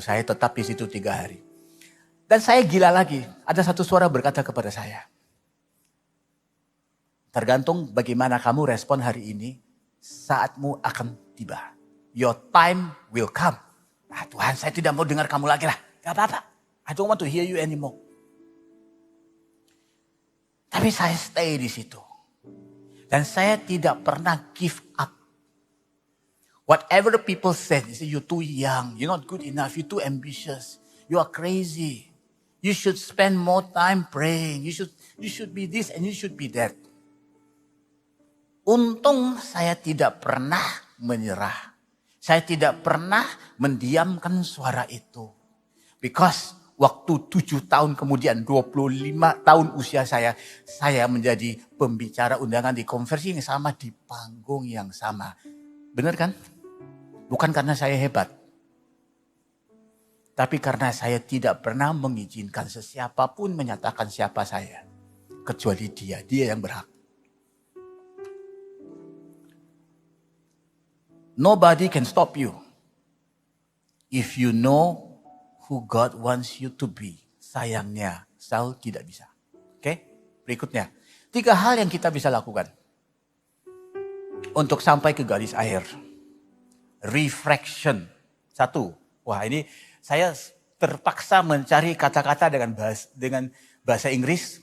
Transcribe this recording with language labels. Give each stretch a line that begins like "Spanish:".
Indonesian: Saya tetap di situ 3 hari. Dan saya gila lagi, ada satu suara berkata kepada saya, tergantung bagaimana kamu respon hari ini, saatmu akan tiba.
English: Your time will come.
Indonesian: Nah, Tuhan, saya tidak mau dengar kamu lagi lah. Gak apa-apa.
English: I don't want to hear you anymore.
Indonesian: Tapi saya stay di situ. Dan saya tidak pernah
English: give up. Whatever the people said, they say, you're too young, you're not good enough, you're too ambitious, you are crazy. You should spend more time praying. You should be this and you should be that.
Indonesian: Untung saya tidak pernah menyerah. Saya tidak pernah mendiamkan suara itu. Because waktu 7 tahun kemudian, 25 tahun usia saya menjadi pembicara undangan di konferensi yang sama, di panggung yang sama. Benar kan? Bukan karena saya hebat. Tapi karena saya tidak pernah mengizinkan sesiapapun menyatakan siapa saya. Kecuali dia yang berhak.
English: Nobody can stop you. If you know who God wants you to be.
Indonesian: Sayangnya, Saul tidak bisa. Oke, berikutnya. 3 hal yang kita bisa lakukan. Untuk sampai ke garis akhir. Refraction. 1. Wah, ini saya terpaksa mencari kata-kata dengan bahasa Inggris.